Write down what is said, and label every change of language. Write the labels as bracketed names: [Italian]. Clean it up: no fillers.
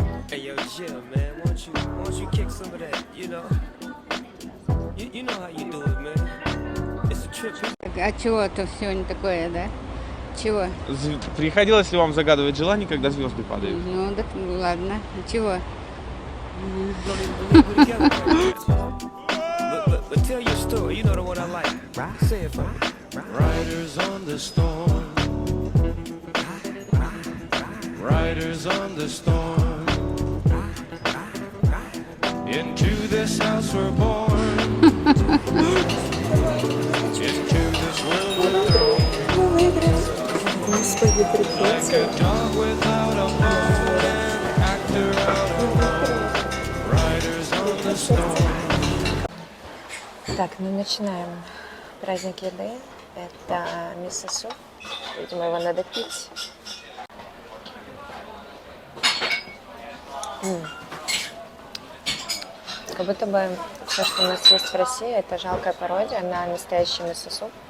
[English] Hey yo, Jill, man, won't you kick some of that, you know? You know how you do it, man. It's a trip. [Russian] А чего-то сегодня такое, да? Чего? Приходилось ли вам загадывать желание, когда звезды падают? Ну, так ладно. Чего? [English] But tell your story, you know the one I like. Say it for me. Riders on the storm. Riders on the storm. Into this house we're born. Into this world we're thrown. Like a dog without a bone, an actor out of role. Riders on the storm. [Russian] Так, ну начинаем праздник еды. Это мисо-суп. Видимо, его надо пить. Как будто бы все, что у нас есть в России, это жалкая пародия на настоящий мисо-суп.